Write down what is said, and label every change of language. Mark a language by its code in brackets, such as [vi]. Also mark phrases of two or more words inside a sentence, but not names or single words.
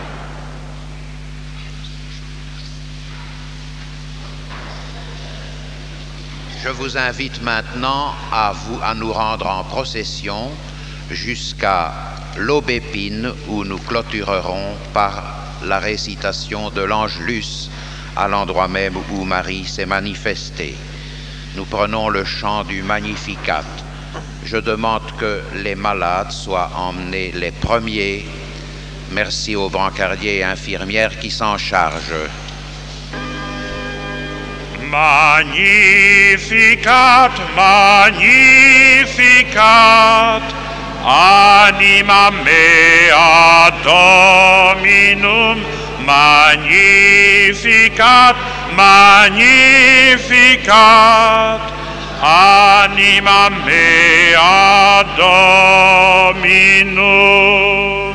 [fr] Je vous invite maintenant à nous rendre en procession jusqu'à l'Aubépine où nous clôturerons par la récitation de l'Angelus à l'endroit même où Marie s'est manifestée. Nous prenons le chant du Magnificat. Je demande que les malades soient emmenés les premiers. Merci aux brancardiers et infirmières qui s'en chargent. [la] Magnificat, Magnificat, anima mea Dominum, Magnificat, Magnificat, anima mea Dominum.